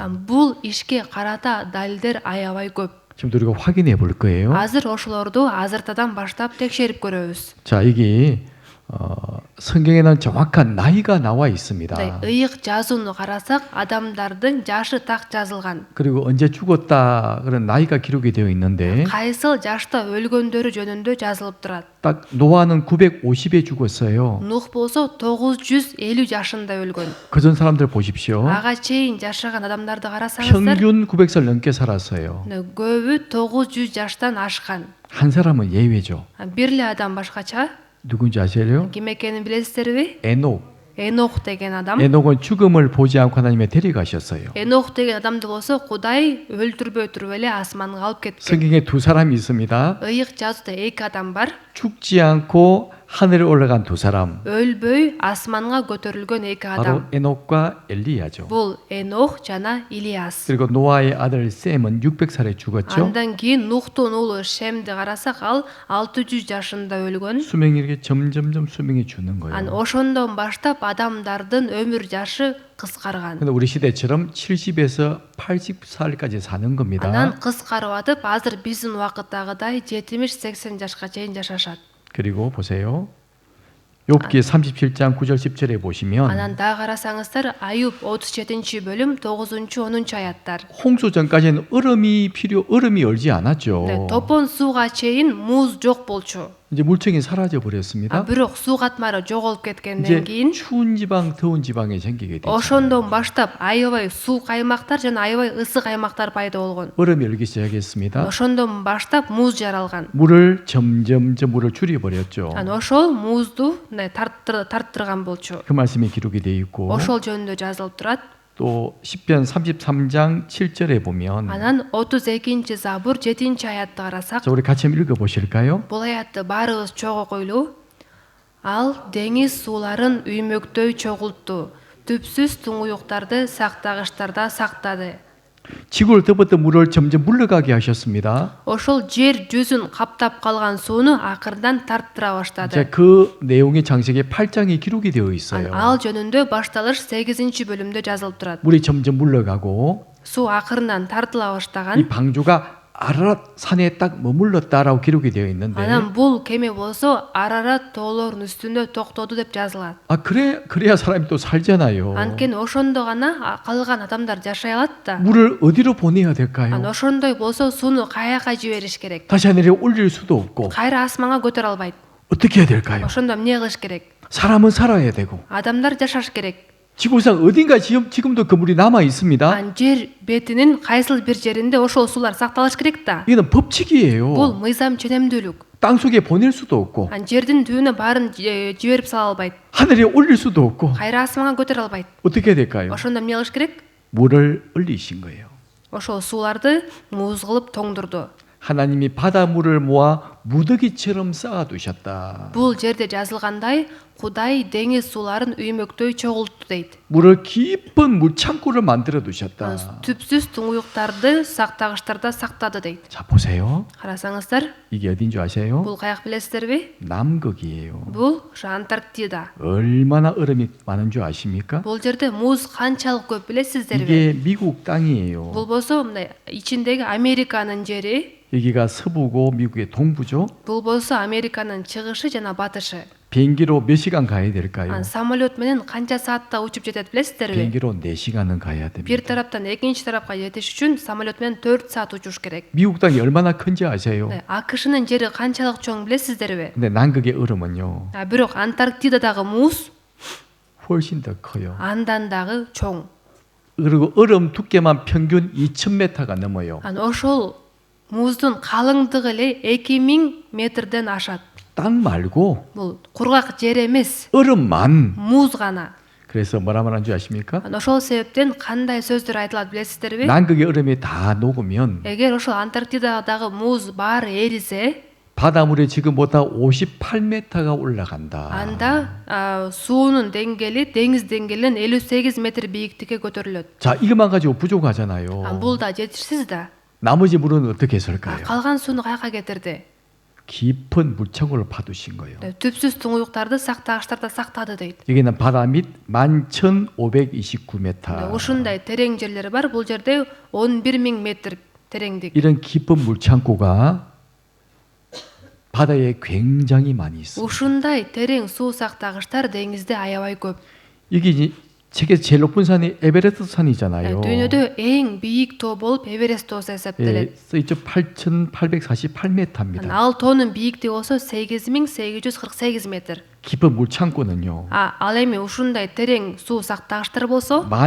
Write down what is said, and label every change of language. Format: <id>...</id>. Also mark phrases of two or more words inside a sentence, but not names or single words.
<ky>Бул ишке карата далилдер аябай көп.</ky> <ko>지금도 우리가 확인해 볼 거예요.</ko> <ky>Азыр ошолорду азыртадан баштап текшерип көрөбүз.</ky> <ko>자, 여기 성경에는 정확한 나이가 나와 있습니다.</ko> <ky>Ыйык жазууну карасак адамдардын жашы так жазылган.</ky> <ko>그리고 언제 죽었다 그런 나이가 기록이 되어 있는데</ko> <ky>Кайсыл жашта өлгөндөрү жөнүндө жазылып турат.</ky> <ko>딱 노아는 950에 죽었어요.</ko> <ky>Нух болсо 950 жашында өлгөн.</ky> <ko>그전 사람들 보십시오.</ko> <ky>Ага чейин жашаган адамдарды карасаңыздар,</ky> <ko>평균 900살 넘게 살았어요.</ko> <ky>көбү 900 жаштан ашкан.</ky> <ko>한 사람은 예외죠.</ko> <ky>Бир эле адам башкача.</ky> <ko>누군지 아세요?</ko> <ky>Ким экенин билесиздерби?</ky> <ko>에녹.</ko> <ky>Энох деген адам.</ky> <ko>에녹은 죽음을 보지 않고 하나님의 데려가셨어요.</ko> <ky>Энох деген адамды болсо Кудай өлтүрбөй туруп эле асманга алып кеткен.</ky> <ko>성경에 두 사람이 있습니다.</ko> <ky>Ыйык жазууда эки адам бар.</ky> <ko>죽지 않고 하늘에 올라간 두 사람</ko> <ky>өлбөй асманга көтөрүлгөн эки</ky> <ko>바로</ko> <ky>адам.</ky> <ko>에녹과 엘리야죠.</ko> <ky>Бул Энох жана Илияс.</ky> <ko>그리고 노아의 아들 셈은 600살에 죽었죠.</ko> <ky>Андан кийин Нухтун уулу Шемди карасак, ал 600 жашында өлгөн.</ky> <ko>수명이 이렇게 점점점 수명이 주는</ko> <ky>Ан</ky> <ko>거예요.</ko> <ky>ошондон баштап адамдардын өмүр жашы кыскарган.</ky> <ko>근데 우리 시대처럼 70에서 80살까지 사는 겁니다.</ko> <ky>Анан кыскарып атып, азыр биздин убакыттагыдай 70-80 жашка чейин жашашат.</ky> <ko>그리고 보세요. 욥기 37장 9절 10절에 보시면</ko> <ky>Анан да карасаңыздар, Аюб 37-бөлүм 9-10 аяттар.</ky> <ko>홍수 전까지는 얼음이 얼지 않았죠.</ko> <ky>Топон сууга чейин муз жок болчу.</ky> <ko>이제 물청이 사라져 버렸습니다.</ko> <ky>Бирок суу катмары жоголуп кеткенден</ky> <ko>이제</ko> <ky>кийин</ky> <ko>추운 지방, 더운 지방이 생기게 됐죠.</ko> <ky>ошондон баштап аябай суук аймактар жана аябай ысык аймактар пайда болгон.</ky> <ko>얼음이 얼기 시작했습니다.</ko> <ky>Ошондон баштап муз жаралган.</ky> <ko>물을 점점점 물을 줄여버렸죠.</ko> <ky>Ан ошол музду тарттырган болчу.</ky> <ko>그 말씀이 기록이 되어 있고</ko> <ky>Ошол жөнүндө жазылып турат.</ky> <ko>또 시편 33장 7절에 보면</ko> <ky>Анан 32-забур 7-аятты карасак,</ky> <ko>자, 우리 같이 한번 읽어보실까요?</ko> <ky>бул аятты баарыбыз чогуу койлуу. Ал деңиз сууларын үймөктөй чогултту. Түпсүз туңуюктарды сактагычтарда сактады.</ky> <ko>지구를 덮었던 물을 점점 물러가게 하셨습니다.</ko> <ky>Ошол жер жүзүн каптап калган сууну акырдан тарттыра баштады.</ky> <ko>자, 그 내용이 창세기 8장에 기록이 되어 있어요.</ko> <ky>Ал жөнүндө башталыш 8-бөлүмдө жазылып турат.</ky> <ko>물이 점점 물러가고</ko> <ky>Суу акырынан тартыла</ky> <ko>이</ko> <ky>баштаган.</ky> <ko>방주가 아라랏 산에 딱 머물렀다라고 기록이 되어 있는데</ko> <ky>Анан бул кеме болсо Арарат тоолорунун үстүндө токтоду деп жазылат.</ky> <ko>그래야 사람이 또 살잖아요.</ko> <ky>Анткени ошондо гана калган адамдар жашай алат да.</ky> <ko>물을 어디로 보내야</ko> <ky>Ан</ky> <ko>될까요?</ko> <ky>ошондой болсо сууну каяка жибериш керек.</ky> <ko>다시 하늘에 올릴 수도 없고</ko> <ky>Кайра асманга көтөрө албайт.</ky> <ko>어떻게 해야 될까요?</ko> <ky>Ошондо эмне кылыш керек?</ky> <ko>사람은 살아야 되고</ko> <ky>Адамдар жашаш керек.</ky> <ko>지구상 어딘가 지금도 그 물이 남아 있습니다.</ko> <ky>Ан жер бетинин кайсыл бир жеринде ошол суулар сакталыш керек да.</ky> <ko>이거는 법칙이에요.</ko> <ky>Бул мыйзам ченемдүүлүк.</ky> <ko>땅 속에 보낼 수도 없고</ko> <ky>Ан жердин түбүнө баарын жиберип сала албайт.</ky> <ko>하늘에 올릴 수도 없고</ko> <ky>Кайра асманга көтөрө албайт.</ky> <ko>어떻게 해야 될까요?</ko> <ky>Ошондо эмне кылыш керек?</ky> <ko>물을 얼리신 거예요.</ko> <ky>Ошол сууларды муз кылып тоңдурду.</ky> <ko>하나님이 바닷물을 모아 무더기처럼 쌓아두셨다.</ko> <ky>Бул жерде жазылгандай, Кудай деңиз сууларын үймөктөй чогултту дейт.</ky> <ko>물을 깊은 물창고를 만들어 두셨다.</ko> <ky>Түпсүз туңуюктарды сактагычтарда сактады дейт.</ky> <ko>자, 보세요.</ko> <ky>Карасаңыздар,</ky> <ko>이게 어딘 줄 아세요?</ko> <ky>бул каяк билесиздерби?</ky> <ko>남극이에요.</ko> <ky>Бул ошо Антарктида.</ky> <ko>얼마나 얼음이 많은 줄 아십니까?</ko> <ky>Бул жерде муз канчалык көп билесиздерби?</ky> <ko>이게 미국 땅이에요.</ko> <ky>Бул болсо мындай ичиндеги Американын жери,</ky> <ko>여기가 서부고 미국의 동부죠.</ko> <ky>бул болсо Американын чыгышы жана батышы.</ky> <ko>비행기로 몇 시간 가야 될까요?</ko> <ky>Ан самолет менен канча саатта учуп жетет билесиздерби?</ky> <ko>비행기로 4시간은 가야</ko> <ky>Бир</ky> <ko>됩니다.</ko> <ky>тараптан экинчи тарапка жетиш үчүн самолет менен 4 саат учуш керек.</ky> <ko>미국 땅이 얼마나 큰지 아세요?</ko> <ky>АКШнын жери канчалык чоң билесиздерби?</ky> <ko>근데 남극의 얼음은요.</ko> <ky>Бирок Антарктидадагы муз</ky> <ko>훨씬 더 커요.</ko> <ky>андан дагы чоң.</ky> <ko>그리고 얼음 두께만 평균 2000m가 넘어요.</ko> <ky>Ан ошол муздун калыңдыгы эле 2000 метрден ашат.</ky> <ko>땅 말고</ko> <ky>Бул кургак жер эмес,</ky> <ko>얼음만.</ko> <ky>муз гана.</ky> <ko>그래서 뭐라 말하는 줄 아십니까?</ko> <ky>Ан ошол себептен кандай сөздөр айтылат билесиздерби?</ky> <ko>남극의 얼음이 다 녹으면</ko> <ky>Эгер ошол Антарктидадагы муз баары эрисе,</ky> <ko>바닷물이 지금보다 58m가 올라간다.</ko> <ky>анда суунун деңгээли деңиз деңгээлинен 58 метр бийиктикке көтөрүлөт.</ky> <ko>자, 이것만 가지고 부족하잖아요.</ko> <ky>Ан бул да жетишсиз да.</ky> <ko>나머지 물은 어떻게 했을까요?</ko> <ky>Калган сууну каяка кетирди?</ky> <ko>깊은 물창고를 파두신 거예요.</ko> <ky>Түпсүз туңуюктарды сактагычтарда сактады дейт.</ky> <ko>여기는 바다 밑 11,529m.</ko> <ky>Ушундай терең жерлер бар. Бул жерде 11.000 метр тереңдик.</ky> <ko>이런 깊은 물창고가 바다에 굉장히 많이 있어요.</ko> <ky>Ушундай терең суу сактагычтар деңизде аябай көп.</ky> <ko>이게 이제 세계에서 제일 높은 산이 에베레스트 산이잖아요.</ko> <ky>Дүйнөдө эң бийик тоо болуп Эверест тоосу эсептелет.</ky> <ko>써있죠. 8,848m입니다.</ko> <ky>Ал тоонун бийиктиги болсо 8848 метр.</ky> <ko>깊은 물창고는요.</ko> <ky>Ал эми ушундай терең суу сактагычтар болсо</ky>